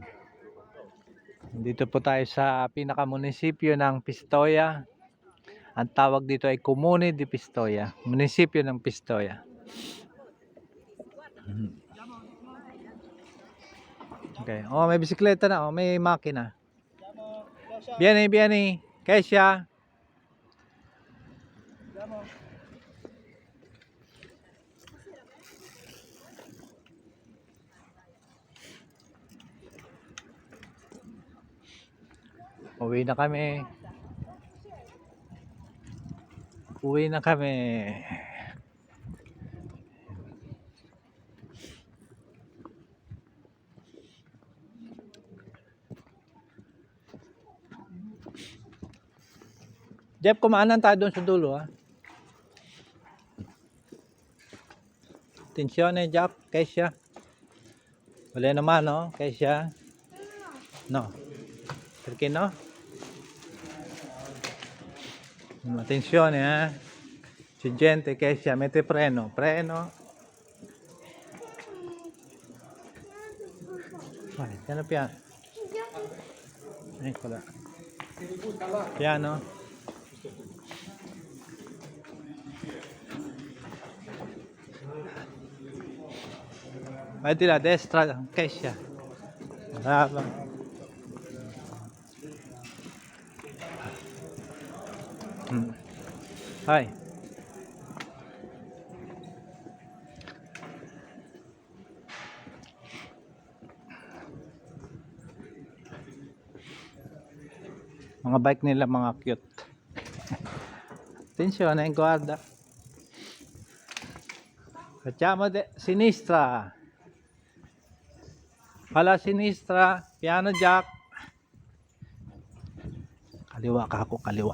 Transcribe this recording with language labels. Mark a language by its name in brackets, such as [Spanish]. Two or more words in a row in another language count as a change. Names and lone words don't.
[Filipino] Dito po tayo sa pinakamunisipyo ng Pistoia. Ang tawag dito ay Comune di Pistoia. Munisipyo ng Pistoia. Okay. Oh, may bisikleta na. Oh, may makina. [Italian] Viene, viene. Kesha. [Filipino] Uwi na kami. Uwi na kami. Jeff, kumaanan tayo doon sa dulo, ha? [Italian] Attenzione, Jeff. Kesha. [Filipino] Wala naman, no? Kesha. No. [Italian] Perché no? Attenzione, eh. C'è gente che esce, mette freno, freno. Vai, piano piano. Eccola. Piano. Vai di là a destra, Kesha. Brava. Vai. [Filipino] Mga bike nila mga cute. [Italian] Attenzione, guarda. Facciamo sinistra. Alla sinistra, piano Jack. [Filipino] Kaliwa ka ako, kaliwa.